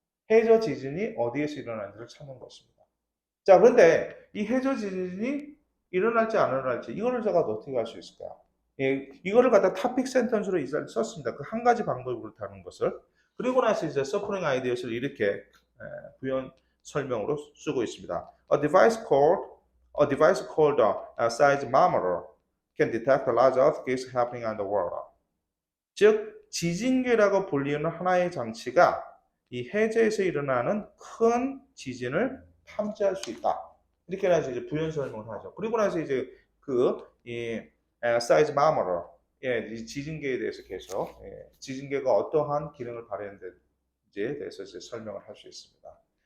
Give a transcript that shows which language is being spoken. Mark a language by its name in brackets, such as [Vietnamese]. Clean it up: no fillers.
[Korean] 해저 지진이 어디에서 일어나는지를 찾는 것입니다. 자, 그런데 이 해저 지진이 일어날지 안 일어날지 이거를 제가 어떻게 할 수 있을까요? 예, 이거를 갖다 토픽 센텐스로 썼습니다. 그 한 가지 방법으로 다는 것을. 그리고 나서 이제 서포팅 아이디어를 이렇게 부연 설명으로 쓰고 있습니다. [English] A device called a seismometer can detect large earthquakes happening underwater. [Korean] 즉, 지진계라고 불리는 하나의 장치가 이 해저에서 일어나는 큰 지진을 탐지할 수 있다. 이렇게 나서 이제 부연 설명을 하죠. 그리고 나서 이제 이 seismometer, 이 지진계에 대해서 계속 지진계가 어떠한 기능을 발휘하는지에 대해서 이제 설명을 할 수 있습니다.